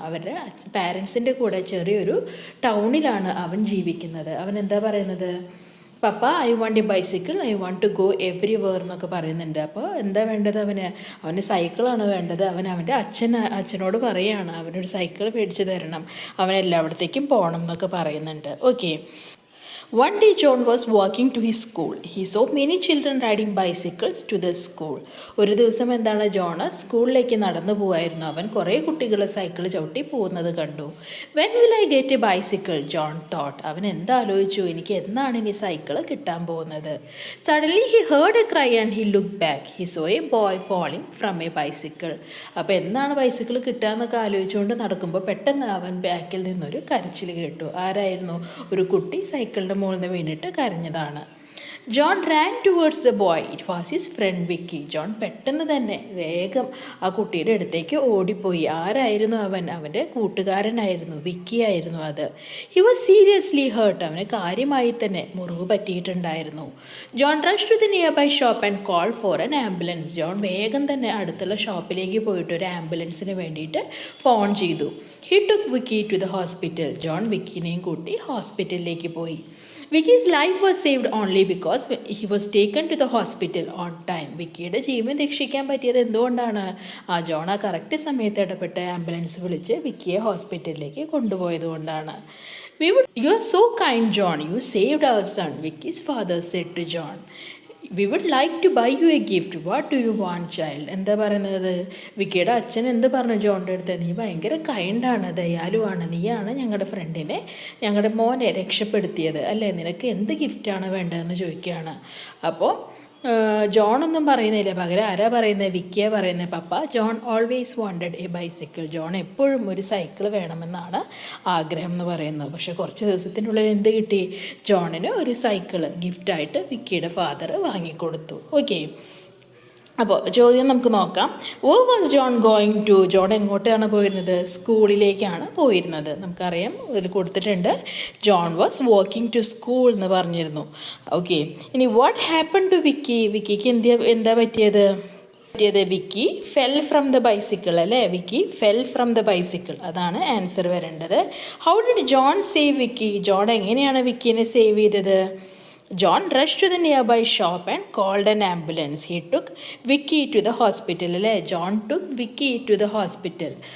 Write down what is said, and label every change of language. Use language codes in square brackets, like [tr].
[ml] അവരുടെ പാരൻസിൻ്റെ കൂടെ ചെറിയൊരു ടൗണിലാണ് അവൻ ജീവിക്കുന്നത്. അവൻ എന്താ പറയുന്നത്? [en] papa, I want a bicycle, I want to go everywhere [ml] എന്നൊക്കെ പറയുന്നുണ്ട്. അപ്പോൾ എന്താ വേണ്ടത്? അവന് സൈക്കിളാണ് വേണ്ടത്. അവൻ്റെ അച്ഛനോട് പറയുകയാണ് അവനൊരു സൈക്കിൾ മേടിച്ച് തരണം, അവൻ എല്ലായിടത്തേക്കും പോകണം എന്നൊക്കെ പറയുന്നുണ്ട്. [en] Okay, one day John was walking to his school. He saw many children riding bicycles to the school. [ml] ഒരു ദിവസം എന്താണ് ജോണ് സ്കൂളിലേക്ക് നടന്നു പോവായിരുന്നു. അവൻ കുറേ കുട്ടികൾ സൈക്കിൾ ചവിട്ടി പോകുന്നത് കണ്ടു. [en] When will I get a bicycle? John thought. [ml] അവൻ എന്താലോചിച്ചു, എനിക്ക് എന്നാണ് ഇനി സൈക്കിൾ കിട്ടാൻ പോകുന്നത്? [en] Suddenly he heard a cry and he looked back. He saw a boy falling from a bicycle. [ml] അപ്പോൾ എന്നാണ് ബൈസിക്കിൾ കിട്ടാമെന്നൊക്കെ ആലോചിച്ചുകൊണ്ട് നടക്കുമ്പോൾ പെട്ടെന്ന് അവൻ ബാക്കിൽ നിന്നൊരു കരച്ചിൽ കേട്ടു. ആരായിരുന്നു? ഒരു കുട്ടി സൈക്കിളിൻ്റെ മുകളിൽ നിന്ന് വീണിട്ട് കരഞ്ഞതാണ്. [en] John ran towards the boy. It was his friend Vicky. [ml] John പെട്ടെന്ന് തന്നെ വേഗം ആ കുട്ടിയുടെ അടുത്തേക്ക് ഓടിപ്പോയി. ആരായിരുന്നു അവൻ? അവൻ്റെ കൂട്ടുകാരനായിരുന്നു, വിക്കി ആയിരുന്നു അത്. [en] He was seriously hurt. [ml] അവന് കാര്യമായി തന്നെ മുറിവ് പറ്റിയിട്ടുണ്ടായിരുന്നു. [en] John rush to the nearby shop and call for an ambulance. [ml] John വേഗം തന്നെ അടുത്തുള്ള ഷോപ്പിലേക്ക് പോയിട്ട് ഒരു ആംബുലൻസിന് വേണ്ടിയിട്ട് ഫോൺ ചെയ്തു. [en] He took Vicky to the hospital. [ml] John വിക്കിനെയും കൂട്ടി ഹോസ്പിറ്റലിലേക്ക് പോയി. [en] Vicky's life was saved only because he was taken to the hospital on time. [ml] വിക്കിയുടെ ജീവൻ രക്ഷിക്കാൻ പറ്റിയത് എന്തുകൊണ്ടാണ്? ജോൺ കറക്റ്റ് സമയത്ത് ഇടപെട്ട് ആംബുലൻസ് വിളിച്ച് വിക്കിയെ ഹോസ്പിറ്റലിലേക്ക് കൊണ്ടുപോയതുകൊണ്ടാണ്. [en] You are so kind, John. You saved our son, Vicky's father said to John. We would like to buy you a gift. What do you want, child? [ml] എന്താ പറയുന്നത്? വിക്കിയുടെ അച്ഛൻ എന്ത് പറഞ്ഞു ജോണിൻ്റെ അടുത്ത്? നീ ഭയങ്കര കൈൻഡാണ്, ദയാലുവാണ്, നീയാണ് ഞങ്ങളുടെ ഫ്രണ്ടിനെ, ഞങ്ങളുടെ മോനെ രക്ഷപ്പെടുത്തിയത് അല്ലേ? നിനക്ക് എന്ത് ഗിഫ്റ്റാണ് വേണ്ടതെന്ന് ചോദിക്കുകയാണ്. അപ്പോൾ ജോണൊന്നും പറയുന്നില്ല, പകരം ആരാ പറയുന്നത്? വിക്കിയെ പറയുന്നത്. [en] പപ്പ, John always wanted a bicycle. [ml] John എപ്പോഴും ഒരു സൈക്കിൾ വേണമെന്നാണ് ആഗ്രഹം എന്ന് പറയുന്നത്. പക്ഷേ കുറച്ച് ദിവസത്തിനുള്ളിൽ എന്ത് കിട്ടി? ജോണിന് ഒരു സൈക്കിള് ഗിഫ്റ്റായിട്ട് വിക്കിയുടെ ഫാദർ വാങ്ങിക്കൊടുത്തു. ഓക്കെ, അപ്പോൾ ചോദ്യം നമുക്ക് നോക്കാം. [en] Where was John going to? [ml] John എങ്ങോട്ടാണ് പോയിരുന്നത്? സ്കൂളിലേക്കാണ് പോയിരുന്നത്. നമുക്കറിയാം, ഇതിൽ കൊടുത്തിട്ടുണ്ട് [en] John was walking to school [ml] എന്ന് പറഞ്ഞിരുന്നു. ഓക്കെ, ഇനി [en] What happen to Vicky? [ml] വിക്കിക്ക് എന്താ പറ്റിയത്? [en] Vicky fell from the bicycle അല്ലേ? Vicky fell from the bicycle, [ml] അതാണ് ആൻസർ വരേണ്ടത്. [en] How did John save Vicky? [ml] John എങ്ങനെയാണ് വിക്കിനെ സേവ് ചെയ്തത്? [en] John rushed to the nearby shop and called an ambulance. He took Vicky to the hospital. അല്ലേ? John took Vicky to the hospital.